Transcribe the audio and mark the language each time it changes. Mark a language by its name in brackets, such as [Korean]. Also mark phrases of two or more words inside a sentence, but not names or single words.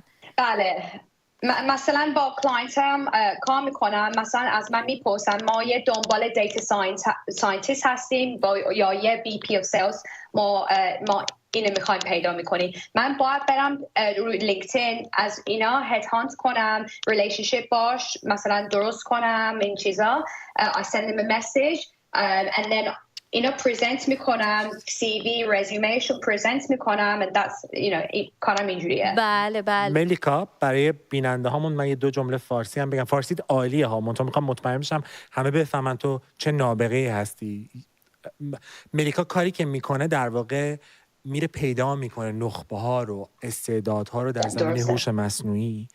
[Persian] بله، مثلا با کلاینتم کار میکنم، مثلا از من میپرسن ما یه دنبال [English] data scientist [Persian] هستیم یا یه [English] BPF sales, [Persian] ما اینو میخوایم پیدا میکنیم. من باید برم روی لینکدین از اینا [English] head hunt [Persian] کنم، ریلیشنشیپ باش مثلا درست کنم، این چیزا. [English] I send them a message and then [Persian] اینا پرزنت میکنم، سی وی رزومهشو پرزنت میکنم [English] and that's [Persian] کارم اینجوریه. بله. ملیکا، برای بیننده هامون من یه 2 جمله فارسی هم بگم. فارسیت عالیه ها، منتها میخوام مطمئن بشم همه بفهمن تو چه نابغه‌ای هستی. ملیکا کاری که میکنه در واقع میره پیدا میکنه نخبه ها رو، استعدادها رو در زمینه هوش مصنوعی.